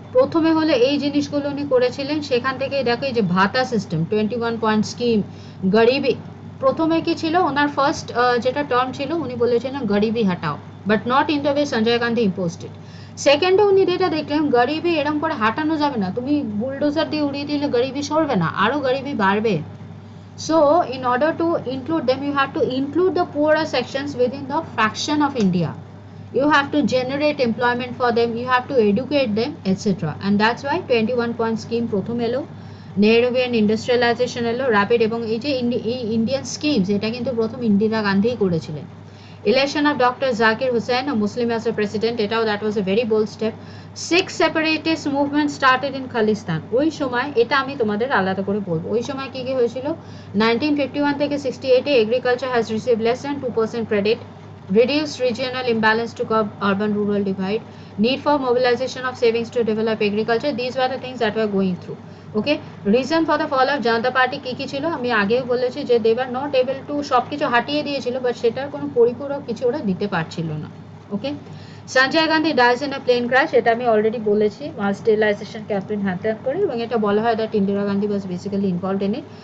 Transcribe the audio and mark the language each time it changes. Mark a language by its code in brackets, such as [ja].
[bn] প্রথমে হলে এই জিনিসগুলো উনি করেছিলেন, সেখান থেকে দেখো এই যে ভাতা সিস্টেম, 21 পয়েন্ট স্কিম, গরিবি। প্রথমে কি ছিল ওনার ফার্স্ট যেটা টার্ম ছিল, উনি বলেছিলেন গরিবি হাটাও, [en] But not in the way Sanjay Gandhi imposed it. [bn] সেকেন্ডে উনি যেটা দেখলেন গরিবি এরকম করে হাঁটানো যাবে না, তুমি বুলডোজার দিয়ে উড়িয়ে দিলে গরিবি সরবে না, আরও গরিবি বাড়বে। [en] So in order to include them, you have to include the poorer sections within the fraction of India. You have to generate employment for them, you have to educate them, etc. And that's why 21 point scheme [bn] প্রথম এলো, Nehruvian industrialization এলো, rapid, এবং এই যে Indian schemes এটা কিন্তু প্রথম ইন্দিরা গান্ধী করেছিলেন। [en] Election of Dr. Zakir Hussain, a Muslim, as a president, এটাও that was a very bold step. 6 separatist movement started in Khalistan. [bn] ওই সময় এটা আমি তোমাদের আলাদা করে বলবো, ওই সময় কি কি হয়েছিল। [en] 1951 থেকে 68-এ agriculture has received less than 2% credit, reduced regional imbalance to curb urban-rural divide, need for mobilization of savings to develop agriculture. These were the things that were going through. Okay, reason for the fall of Janata Party [bn] কি কি ছিল আমি আগেও বলেছি যে [en] they were not able to, [bn] সব কিছু হাটিয়ে দিয়েছিল, বাট সেটার কোনো পরিপূরক কিছু ওরা দিতে পারছিল না। [en] okay, Sanjay Gandhi dies in a plane crash, [bn] এটা আমি অলরেডি বলেছি, [en] mass sterilization campaign hand করে, [bn] এবং এটা বলা হয় [en] That Indira Gandhi was basically involved in it.